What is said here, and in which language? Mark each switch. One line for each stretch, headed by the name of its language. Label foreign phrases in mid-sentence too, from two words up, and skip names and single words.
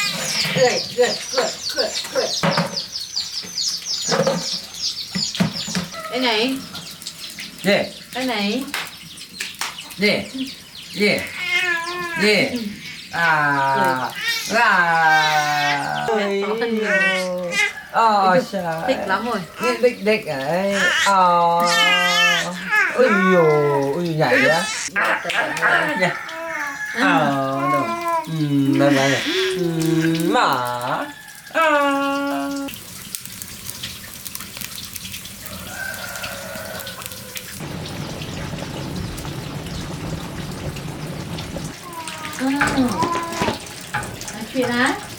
Thai: Cười. ไหน เย่ ไปไหน เย่เย่เย่อ่าอ่าเฮ้ยอ๋อใช่
Vietnamese: thích lắm rồi
Thai: นี่เด็กๆไงอ๋ออุ้ยโย่อุ้ยใหญ่เลย เนี่ยอ๋อเนอะนั่นไงเนี่ยหมาอ่า
Vietnamese: nói chuyện á